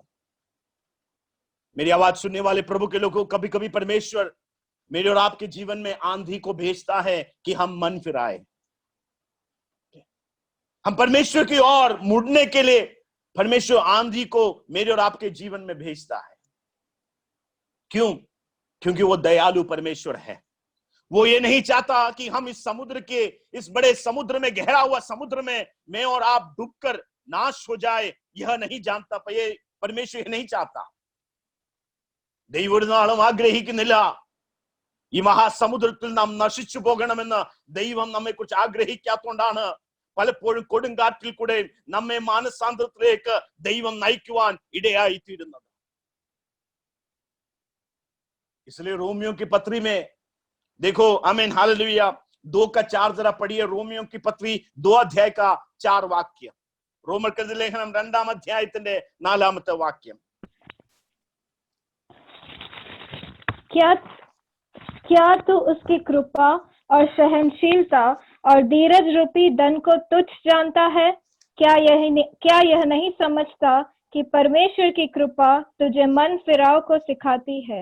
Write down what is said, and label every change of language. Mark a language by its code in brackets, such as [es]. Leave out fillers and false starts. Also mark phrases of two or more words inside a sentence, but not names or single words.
[hi] मेरी आवाज सुनने वाले प्रभु के लोगों, कभी कभी परमेश्वर मेरे और आपके जीवन में आंधी को भेजता है कि हम मन फिराए, हम परमेश्वर की ओर मुड़ने के लिए परमेश्वर आंधी को मेरे और आपके जीवन में भेजता है। क्यों? क्योंकि वो दयालु परमेश्वर है। वो ये नहीं चाहता कि हम इस समुद्र के, इस बड़े समुद्र में, गहरा हुआ समुद्र में मैं और आप डूबकर नाश हो जाए, यह नहीं जानता। ये परमेश्वर यह नहीं चाहता। [ml] ദൈവം ആഗ്രഹിക്കുന്നില്ല ഈ മഹാസമുദ്രത്തിൽ നാം നശിച്ചു പോകണമെന്ന് ദൈവം നമ്മെ കുറിച്ച് ആഗ്രഹിക്കാത്തതുകൊണ്ടാണ് പലപ്പോഴും കൊടുങ്കാറ്റിൽ കൂടെ നമ്മെ മാനസാന്തരത്തിലേക്ക് ദൈവം നയിക്കുവാൻ ഇടയായിത്തീരുന്നത്। [hi] इसलिए रोमियो की पत्री में देखो, आमीन, हालेलुया, 2:4 जरा पढ़िए। रोमियो की पत्री 2 अध्याय का 4 वाक्य। [ml] रोमर्ക്കെഴുതിയ ലേഖനം 2-ാം അധ്യായത്തിന്റെ 4-ാമത്തെ വാക്യം। [hi] क्या तू उसकी कृपा और सहनशीलता और धीरज रूपी धन को तुच्छ जानता है? क्या यह नहीं समझता कि परमेश्वर की कृपा तुझे मन फिराव को सिखाती है?